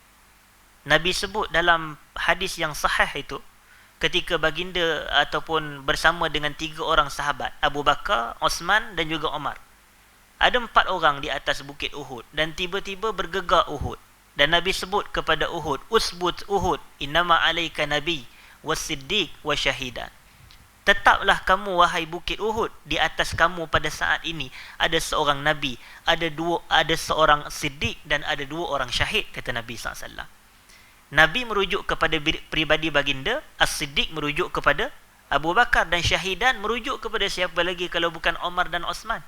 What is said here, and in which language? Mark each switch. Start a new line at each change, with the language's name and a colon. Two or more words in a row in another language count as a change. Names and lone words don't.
Malay: Nabi sebut dalam hadis yang sahih itu, ketika baginda ataupun bersama dengan 3 orang sahabat, Abu Bakar, Uthman dan juga Umar. Ada 4 orang di atas bukit Uhud dan tiba-tiba bergegar Uhud. Dan Nabi sebut kepada Uhud,
Arabic: "اثبت أحد إنما عليك نبي والصديق وشهيدان."
Malay: Tetaplah kamu wahai bukit Uhud, di atas kamu pada saat ini ada seorang nabi, ada seorang siddiq dan ada 2 orang syahid, kata Nabi SAW. Nabi merujuk kepada pribadi baginda, as-siddiq merujuk kepada Abu Bakar, dan syahidan merujuk kepada siapa lagi kalau bukan Omar dan Osman.